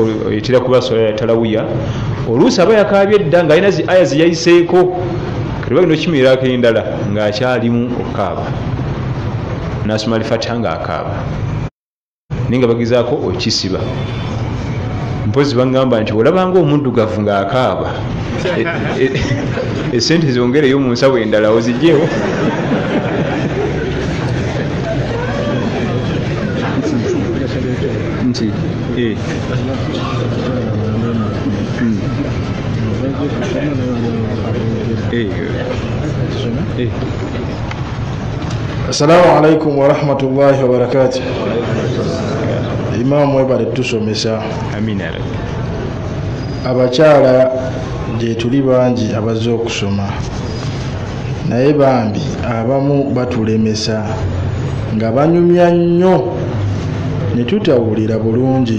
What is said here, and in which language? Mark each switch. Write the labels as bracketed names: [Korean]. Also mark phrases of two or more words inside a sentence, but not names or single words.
[Ganda] oyitira kuba sola ya talawiya oluusi aba yakaabye edda ng'alina zi aya ziyayiseeko kati bagenda okimirirako endala ng'akyalimu okukaaba n'asoma Al-Fatiha ng'akaaba naye nga bagezaako okisiba mpozi bagamba nti olabanga omuddugavu ng'akaaba esente zongereyo mu nsawo endala ozigyewo nti [Arabic] السلام عليكم ورحمة الله وبركاته. [Ganda] Imam webale tusomesa. Amina. Abakyala gye tuli bangi abazze okusoma naye bambi abamu batulemesa nga banyumya nnyo ne tutawulira bulungi.